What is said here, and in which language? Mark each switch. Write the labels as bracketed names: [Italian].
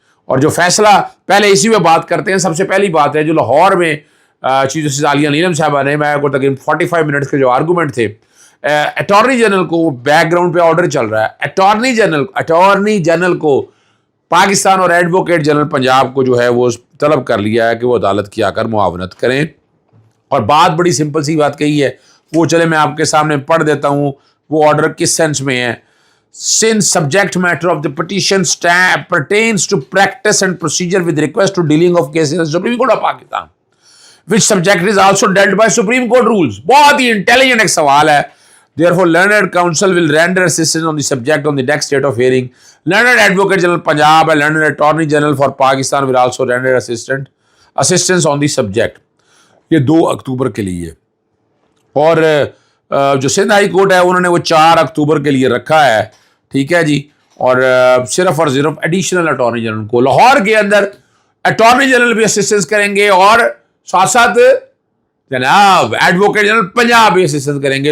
[Urdu] اور جو فیصلہ پہلے اسی میں بات کرتے ہیں, سب سے پہلی بات ہے جو لاہور میں چیف جسٹس عالیہ نیلم صاحبہ نے, میں کو تقریباً 45 منٹس کے جو آرگومنٹ تھے, اٹارنی جنرل کو بیک گراؤنڈ پہ آرڈر چل رہا ہے. اٹارنی جنرل کو پاکستان اور ایڈوکیٹ جنرل پنجاب کو جو ہے وہ طلب کر لیا ہے کہ وہ عدالت کی آ کر معاونت کریں. اور بات بڑی سمپل سی بات کہی ہے, وہ چلے میں آپ کے سامنے پڑھ دیتا ہوں. وہ آرڈر کس سینس میں ہے. [English] Since subject matter of the petition pertains to practice and procedure with request to dealing of cases in the Supreme Court of Pakistan, which subject is also dealt by Supreme Court rules. [Urdu] بہت ہی intelligent ایک سوال ہے. [English] Therefore, learned counsel will render assistance on the subject on the next date of hearing. Learned Advocate General Punjab and Learned Attorney General for Pakistan will also render assistance on the subject. [Urdu] یہ 2 اکتوبر کے لیے. اور جو Sindh high court ہے انہوں نے وہ 4 اکتوبر کے لیے رکھا ہے. ٹھیک ہے جی. اور صرف اور صرف ایڈیشنل اٹارنی جنرل کو لاہور کے اندر اٹارنی جنرل بھی اسسٹنس کریں گے اور ساتھ ساتھ جناب ایڈوکیٹ جنرل پنجاب بھی اسسٹنس کریں گے.